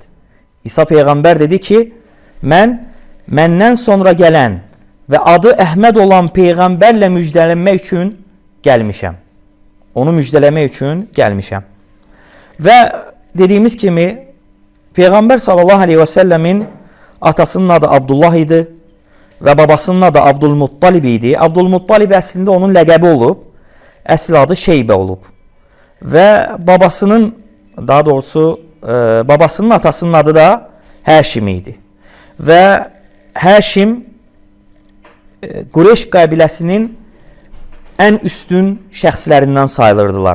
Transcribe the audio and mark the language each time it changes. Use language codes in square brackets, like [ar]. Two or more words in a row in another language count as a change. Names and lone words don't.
[tr] İsa Peygamber dedi ki menden sonra gelen ve adı Ahmed olan peygamberle müjdelenmek için gelmişəm. Onu müjdelemek için gelmişəm. Ve dediğimiz kimi Peygamber [ar] sallallahu aleyhi ve [tr] sellemin atasının adı Abdullah idi ve babasının adı Abdülmuttalib idi. [az] Abdülmuttalib aslında onun ləqəbi olub. Əsl adı Şeybə olub. [tr] Ve babasının, daha doğrusu babasının atasının adı da Həşim idi. [az] Ve Həşim Qureyş qəbiləsinin en üstün şəxslərindən sayılırdılar.